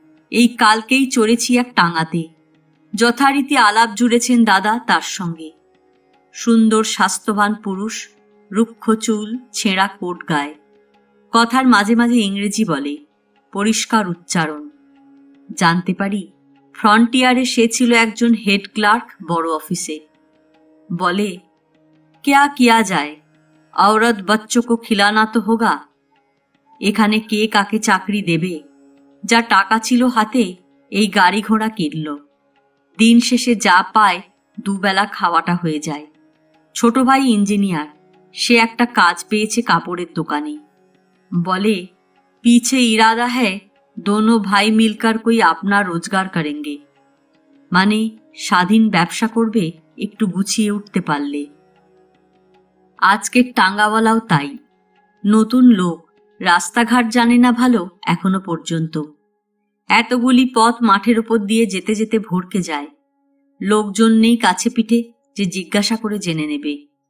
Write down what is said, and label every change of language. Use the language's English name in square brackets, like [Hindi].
[Bangla] এই কালকেই চড়েছি এক টাঙাতে, যথারীতি আলাপ জুড়েছেন দাদা তার সঙ্গে। সুন্দর স্বাস্থ্যবান পুরুষ, রুক্ষ চুল, ছেঁড়া কোট গায়ে। কথার মাঝে মাঝে ইংরেজি বলে, পরিষ্কার উচ্চারণ। জানতে পারি ফ্রন্টিয়ারে সে ছিল একজন হেড ক্লার্ক বড় অফিসে। বলে, [Hindi] क्या किया जाए, औरत बच्चों को खिलाना तो होगा। [Bangla] এখানে কে কাকে চাকরি দেবে? যা টাকা ছিল হাতে এই গাড়ি ঘোড়া কিনল। দিন শেষে যা পায় দুবেলা খাওয়াটা হয়ে যায়। ছোট ভাই ইঞ্জিনিয়ার, সে একটা কাজ পেয়েছে কাপড়ের দোকানে। বলে, [Hindi] पीछे इरादा है दोनों भाई मिलकर कोई अपना रोजगार करेंगे। [Bangla] মানে স্বাধীন ব্যবসা করবে একটু গুছিয়ে উঠতে পারলে। আজকের টাঙ্গাওয়ালাও তাই, নতুন লোক, রাস্তাঘাট জানে না ভালো এখনো পর্যন্ত। এতগুলি পথ মাঠের ওপর দিয়ে যেতে যেতে ভরকে যায়। লোকজন নেই কাছে পিঠে যে জিজ্ঞাসা করে জেনে নেবে।